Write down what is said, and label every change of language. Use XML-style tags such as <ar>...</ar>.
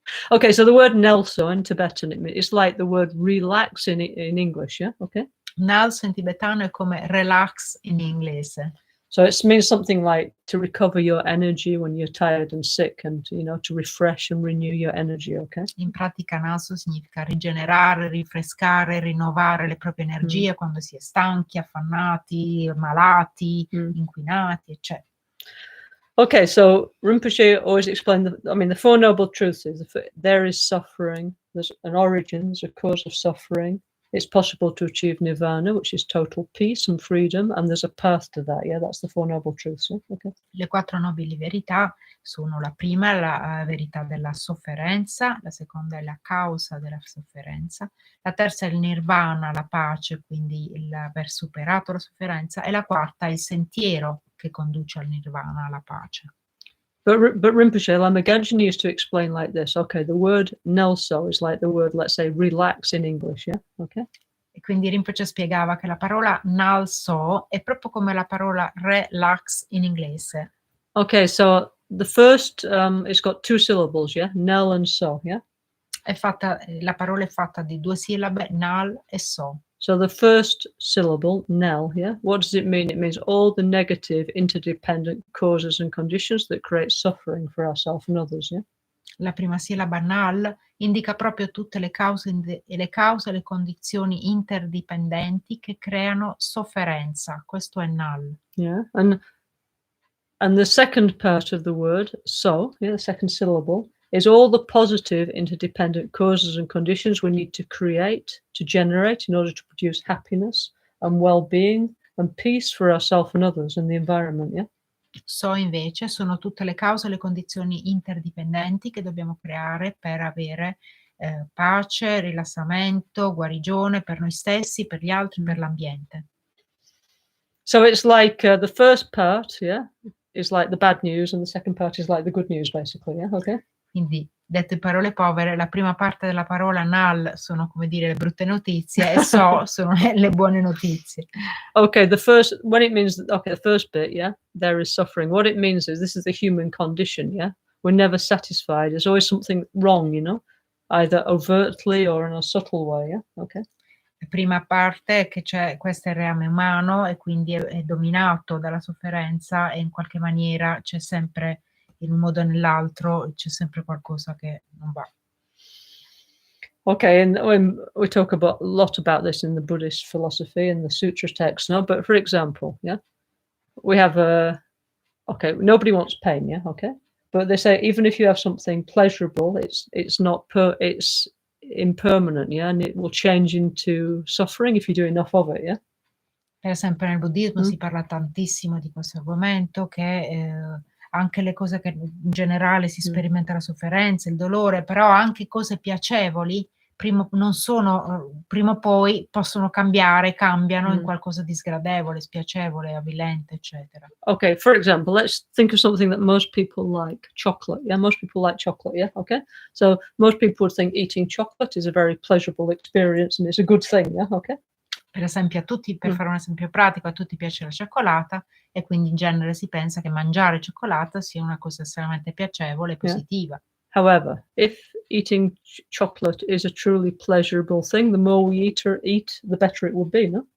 <en>Okay, so the word Nelso in Tibetan, it's like the word relax in English, yeah? Okay.</en> <it>Nelso in tibetano è come relax in inglese.</it> <en>So it means something like to recover your energy when you're tired and sick, and you know, to refresh and renew your energy, okay?</en> <it>In pratica Nelso significa rigenerare, rinfrescare, rinnovare le proprie energie quando si è stanchi, affannati, malati, inquinati, eccetera.</it> <en>Okay, so Rinpoche always explained, the Four Noble Truths is there is suffering, there's an origin, there's a cause of suffering. It's possible to achieve nirvana, which is total peace and freedom, and there's a path to that. Yeah, that's the Four Noble Truths. Yeah? Okay.</en> <it>Le 4 nobili verità sono: la prima è la verità della sofferenza, la seconda è la causa della sofferenza, la terza è il nirvana, la pace, quindi aver superato la sofferenza, e la quarta è il sentiero che conduce al nirvana, alla pace.</it> <en>But Rinpoche, Lama Gangchen used to explain like this. Okay, the word Nelso is like the word, let's say, relax in English, yeah? Okay.</en> <it>E Quindi Rinpoche spiegava che la parola nal so è proprio come la parola relax in inglese.</it> <en>Okay, so the first, it's got 2 syllables, yeah? Nel and so, yeah?</en> <it>La parola è fatta di 2 sillabe, nal e so.</it> <en>So the first syllable, nel, yeah? What does it mean? It means all the negative, interdependent causes and conditions that create suffering for ourselves and others, yeah?</en> <it>La prima sillaba nal indica proprio tutte le cause e le condizioni interdipendenti che creano sofferenza. Questo è nal.</it> <en>Yeah, and the second part of the word, so, yeah, the second syllable, is all the positive interdependent causes and conditions we need to create, to generate in order to produce happiness and well-being and peace for ourselves and others and the environment, yeah?</en> <it>So invece sono tutte le cause e le condizioni interdipendenti che dobbiamo creare per avere pace, rilassamento, guarigione per noi stessi, per gli altri, per l'ambiente.</it> <en>So it's like the first part, yeah, is like the bad news, and the second part is like the good news, basically, yeah, okay?</en> <it>Quindi, detto in parole povere, la prima parte della parola nal sono, come dire, le brutte notizie e so sono le buone notizie.</it> <en>Okay, the first, when it means, okay, the first bit, yeah, there is suffering. What it means is this is the human condition, yeah? We're never satisfied. There's always something wrong, you know, either overtly or in a subtle way, yeah, okay?</en> <it>La prima parte è che questo è il reame umano e quindi è dominato dalla sofferenza e in qualche maniera c'è sempre, in un modo o nell'altro, c'è sempre qualcosa che non va.</it> <en>Okay, and we talk a lot about this in the Buddhist philosophy and the sutra texts, no? But for example, yeah, we have okay, nobody wants pain, yeah, okay? But they say even if you have something pleasurable, it's not it's impermanent, yeah, and it will change into suffering if you do enough of it, yeah?</en> <it>Per esempio nel buddismo si parla tantissimo di questo argomento, che anche le cose che in generale si sperimenta la sofferenza, il dolore, però anche cose piacevoli, prima o poi possono cambiano in qualcosa di sgradevole, spiacevole, avvilente, eccetera.</it> <en>Okay, for example, let's think of something that most people like, chocolate. Yeah, most people like chocolate, yeah, okay? So most people would think eating chocolate is a very pleasurable experience and it's a good thing, yeah, okay?</en> <it>Per esempio, per fare un esempio pratico, a tutti piace la cioccolata e quindi in genere si pensa che mangiare cioccolata sia una cosa estremamente piacevole e positiva.</it> <en>However, if eating chocolate is a truly pleasurable thing, the more we eat, the better it would be, no?</en>